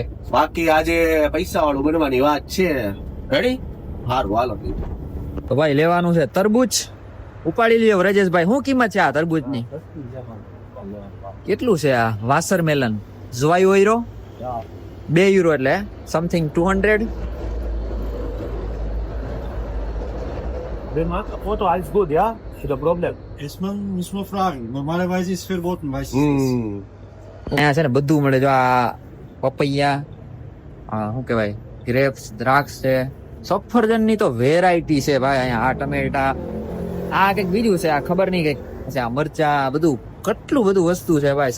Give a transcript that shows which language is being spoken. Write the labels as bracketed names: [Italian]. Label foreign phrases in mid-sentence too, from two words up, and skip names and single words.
[Gujarati] બાકી આજે પૈસા વાળું બનવાની વાત છે. રેડી? હારું હાલો. તો ભાઈ લેવાનું છે તરબૂચ. ઉપાડી લ્યો રજેશભાઈ. શું કિંમત છે આ તરબૂચ ની? કેટલું છે આ? [English] water melon [Gujarati] જોવાયું યુરો 2 યુરો, એટલે સમથિંગ 200. [German] Foto, alles gut, ja? Ist ein Problem. Muss man fragen. Normalerweise ist verboten, weißt du. [Gujarati] અહીંયા છે ને બધું મળે. જો આ પપૈયા, શું કહેવાય, ગ્રેપ્સ, દ્રાક્ષ છે. સફરજન ની તો વેરાયટી છે ભાઈ અહીંયા. આ ટમેટા, આ કઈક બીજું છે, આ ખબર નહીં કઈક છે. આ મરચા, બધું કેટલું બધું વસ્તુ છે ભાઈ.